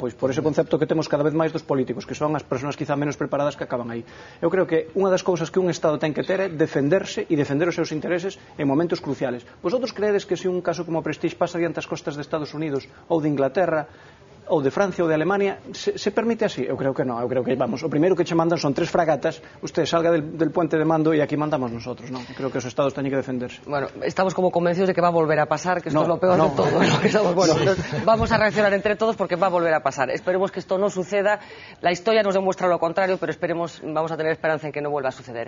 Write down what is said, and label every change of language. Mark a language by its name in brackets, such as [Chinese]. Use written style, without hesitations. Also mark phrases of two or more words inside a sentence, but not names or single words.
[Galician] Pois por ese concepto que temos cada vez máis dos políticos, que son as persoas quizá menos preparadas que acaban aí. Eu creo que unha das cousas que un Estado ten que ter é defenderse e defender os seus intereses en momentos cruciales. Vosotros creedes que se un caso como Prestige pasa diante as costas de Estados Unidos ou de Inglaterra ou de Francia ou de Alemania, se permite así? Eu creo que non, eu creo que, vamos, o primeiro que che mandan son 3 fragatas, [Spanish] usted salga del puente de mando [Galician] e [Spanish] aquí mandamos nosotros, [Galician] non? Creo que os estados teñen que defenderse. [Spanish] Bueno, estamos como convencidos de que va a volver a pasar, que esto es lo peor de todo, ¿no? Que estamos, bueno, vamos a reaccionar entre todos porque va a volver a pasar. Esperemos que esto no suceda, la historia nos demuestra lo contrario, pero vamos a tener esperanza en que no vuelva a suceder.